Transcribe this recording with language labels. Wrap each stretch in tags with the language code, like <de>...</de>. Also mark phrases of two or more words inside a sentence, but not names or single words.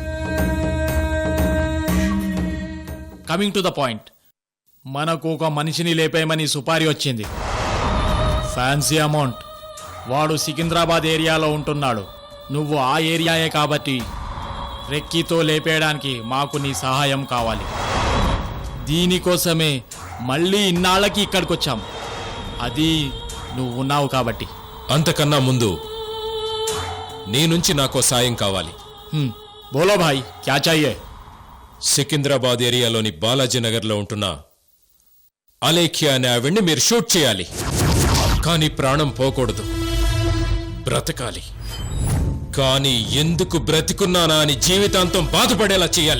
<en>Coming to the point.</en> <te>మనకు ఒక మనిషిని లేపేయమని సుపారీ వచ్చింది.</te> <en>fancy amount.</en> <te>వాడు సికింద్రాబాద్ ఏరియాలో ఉంటున్నాడు. నువ్వు ఆ ఏరియాయే కాబట్టి రెక్కీతో లేపేయడానికి మాకు నీ సహాయం కావాలి. దీనికోసమే మళ్ళీ ఇన్నాళ్ళకి ఇక్కడికి వచ్చాం. అది నువ్వు ఉన్నావు కాబట్టి. అంతకన్నా ముందు నీ నుంచి నాకో సాయం కావాలి.</te> <hi>बोलो भाई, क्या चाहिए?</hi> <te>సికింద్రాబాద్ ఏరియాలోని బాలాజీనగర్లో ఉంటున్న అలేఖ్య అనే ఆవిడ్ని మీరు షూట్ చేయాలి. కానీ ప్రాణం పోకూడదు, బ్రతకాలి. కానీ ఎందుకు బ్రతికున్నానా అని జీవితాంతం బాధపడేలా చేయాలి.</te>